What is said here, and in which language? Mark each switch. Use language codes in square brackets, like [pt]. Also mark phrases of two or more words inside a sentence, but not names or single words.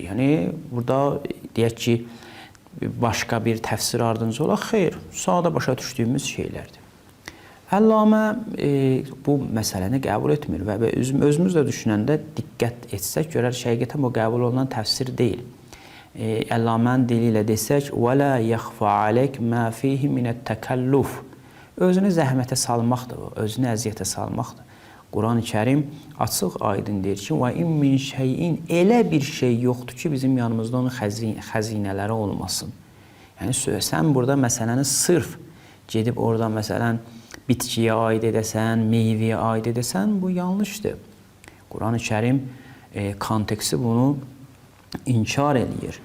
[az] Yəni burada deyək ki, başqa bir təfsir ardınca olaraq xeyr, sadə başa düşdüyümüz şeylərdir. Əllamə bu məsələni qəbul etmir və özümüz də düşünəndə diqqət etsək, görərik həqiqətən bu qəbul olunan təfsir deyil. Əllamənin dili ilə desək, [ar] وَلَا يَخْفَ عَلَيْكَ مَا فِيهِ مِنَ التَّكَلُّفِ [az] Özünü zəhmətə salmaqdır, özünü əziyyətə salmaqdır. Quran-ı Kərim açıq aydın deyir ki, [ar] وَاِنْ مِنْ شَيْءٍ [az] Elə bir şey yoxdur ki, bizim yanımızda onun xəzinələri olmasın. Yəni, sən burada məsələni sırf gedib orada məsələn bitkiyə aid edəsən, meyvəyə aid edəsən, bu yanlışdır. Quran-ı Kərim konteksti bunu inkar edir.